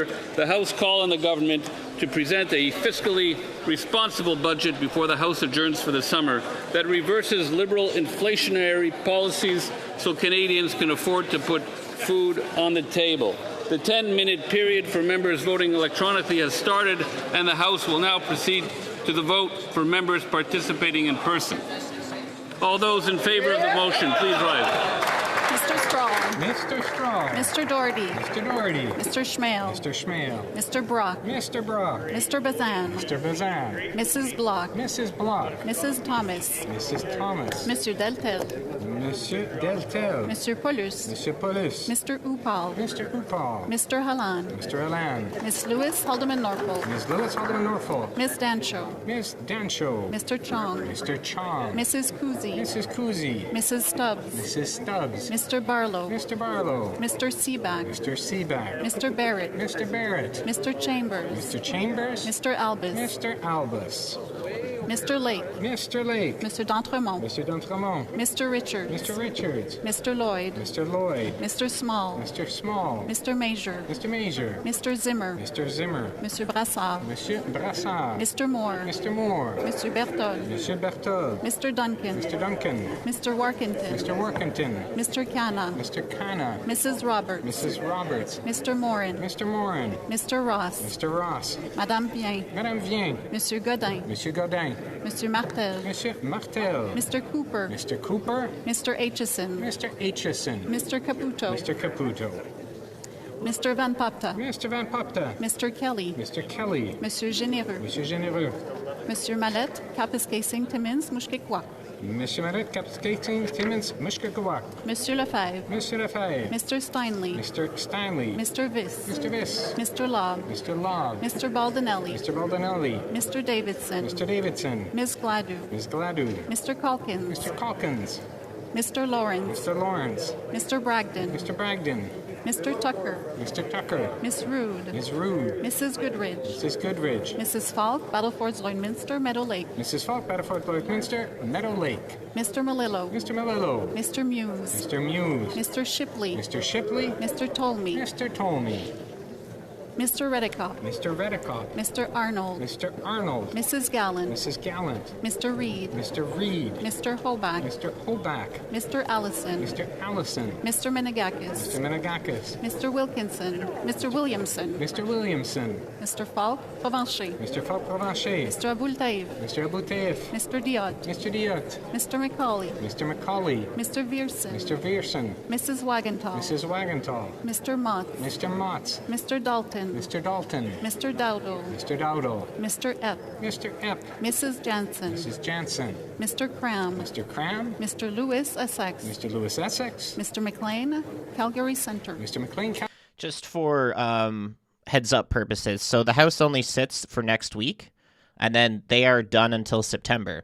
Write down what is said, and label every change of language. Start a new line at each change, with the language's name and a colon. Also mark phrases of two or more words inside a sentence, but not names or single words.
English: The House call on the government to present a fiscally responsible budget before the House adjourns for the summer that reverses Liberal inflationary policies so Canadians can afford to put food on the table. The 10-minute period for members voting electronically has started, and the House will now proceed to the vote for members participating in person. All those in favour of the motion, please rise. Mr. Strong. Mr. Straw. Mr. Doherty. Mr. Doherty. Mr. Schmale. Mr. Schmale. Mr. Brock. Mr. Brock. Mr. Bazan. Mr. Bazan. Mrs. Block. Mrs. Block. Mrs. Thomas. Mrs. Thomas. Monsieur Deltel. Monsieur Deltel. Monsieur Paulus. Monsieur Paulus. Mr. Upal. Mr. Upal. Mr. Halland. Mr. Halland. Miss Lewis Haldeman Norfolk. Ms. Lewis Haldeman Norfolk. Miss Dancho. Miss Dancho. Mr. Chong. Mr. Chong. Mrs. Kuzi. Mrs. Kuzi. Mrs. Stubbs. Mrs. Stubbs. Mr. Barlow. Mr. Barlow. Mr. Seaback. Mr. Seaback. Mr. Barrett. Mr. Barrett. Mr. Chambers. Mr. Chambers. Mr. Albus. Mr. Albus. Mr. Lake. Mr. Lake. Mr. D'Entremont. Mr. D'Entremont. Mr. Richards. Mr. Richards. Mr. Lloyd. Mr. Lloyd. Mr. Small. Mr. Small. Mr. Major. Mr. Major. Mr. Zimmer. Mr. Zimmer. Monsieur Brassard. Monsieur Brassard. Mr. Moore. Mr. Moore. Monsieur Berthold. Monsieur Berthold. Mr. Duncan. Mr. Duncan. Mr. Workington. Mr. Workington. Mr. Canna. Mr. Canna. Mrs. Roberts. Mrs. Roberts. Mr. Morin. Mr. Morin. Mr. Ross. Mr. Ross. Madame Bien. Madame Vien. Monsieur Godin. Monsieur Godin. Monsieur Martel. Monsieur Martel. Mr. Cooper. Mr. Cooper. Mr. Aitchison. Mr. Aitchison. Mr. Caputo. Mr. Caputo. Mr. Van Popta. Mr. Van Popta. Mr. Kelly. Mr. Kelly. Monsieur Généreux. Monsieur Généreux. Monsieur Mallette, Kapiskasing Timmins, Mushkekwa. Monsieur Marit, Capscating, Timmins, Mushkegawak. Monsieur Lefebvre. Monsieur Lefebvre. Mr. Steinley. Mr. Steinley. Mr. Viss. Mr. Viss. Mr. Lobb. Mr. Lobb. Mr. Baldinelli. Mr. Baldinelli. Mr. Davidson. Mr. Davidson. Ms. Gladu. Ms. Gladu. Mr. Calkins. Mr. Calkins. Mr. Lawrence. Mr. Lawrence. Mr. Bragdon. Mr. Bragdon. Mr. Tucker. Mr. Tucker. Miss Rude. Ms. Rude. Mrs. Goodridge. Mrs. Goodridge. Mrs. Falk, Battlefords Lloydminster, Meadow Lake. Mrs. Falk, Battleford Lloydminster, Meadow Lake. Mr. Malillo. Mr. Malillo. Mr. Muse. Mr. Muse. Mr. Shipley. Mr. Shipley. Mr. Tolmie. Mr. Tolmie. Mr. Redicott. Mr. Redicott. Mr. Arnold. Mr. Arnold. Mrs. Gallant. Mrs. Gallant. Mr. Reed. Mr. Reed. Mr. Hoback. Mr. Hoback. Mr. Allison. Mr. Allison. Mr. Menegakis. Mr. Menegakis. Mr. Wilkinson. Mr. Williamson. Mr. Williamson. Mr. Falk, Provencher. Mr. Falk Provencher. Mr. Aboultaïv. Mr. Aboutaif. Mr. Diot. Mr. Diot. Mr. Macaulay. Mr. Macaulay. Mr. Vierson. Mr. Vierson. Mrs. Wagenthal. Mrs. Wagenthal. Mr. Mott. Mr. Motts. Mr. Dalton. Mr. Dalton. Mr. Dowdle. Mr. Dowdle. Mr. Epp. Mr. Epp. Mrs. Jansen. Mrs. Jansen. Mr. Cram. Mr. Cram. Mr. Lewis, Essex. Mr. Lewis, Essex. Mr. McLean, Calgary Centre. Mr. McLean. Just for heads up purposes, so the House only sits for next week, and then they are done until September.